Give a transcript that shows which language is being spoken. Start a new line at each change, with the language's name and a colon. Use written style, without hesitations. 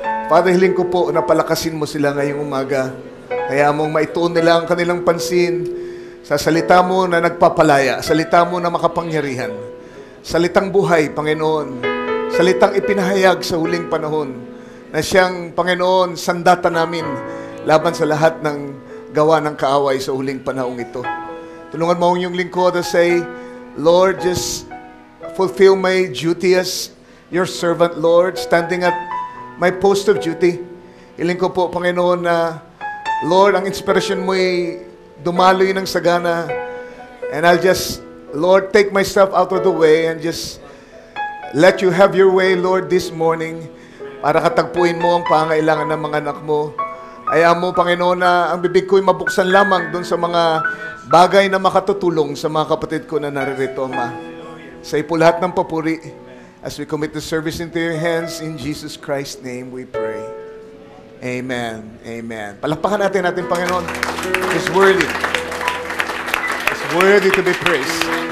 Filipino: Father, hiling ko po na palakasin mo sila ngayong umaga. Kaya mong maituon nila ang kanilang pansin sa salita mo na nagpapalaya, salita mo na makapangyarihan, salitang buhay, Panginoon, salitang ipinahayag sa huling panahon, na siyang, Panginoon, sandata namin laban sa lahat ng gawa ng kaaway sa huling panahong ito. Tulungan mo ang iyong lingkod
English: to say, Lord, just fulfill my duty as your servant, Lord, standing at my post of duty.
Filipino: Hiling ko po, Panginoon, na Lord, ang inspirasyon mo ay dumaloy ng sagana.
English: And I'll just, Lord, take myself out of the way and just let you have your way, Lord, this morning
Filipino: para katagpuin mo ang pangailangan ng mga anak mo. Ayaw mo, Panginoon, na ang bibig ko'y mabuksan lamang doon sa mga bagay na makatutulong sa mga kapatid ko na naririto, Ama. Sa ipo lahat ng papuri,
English: as we commit the service into your hands, in Jesus Christ's name we pray.
Filipino: Amen. Amen. Palakpakan natin Panginoon.
English: He's worthy. He's worthy to be praised.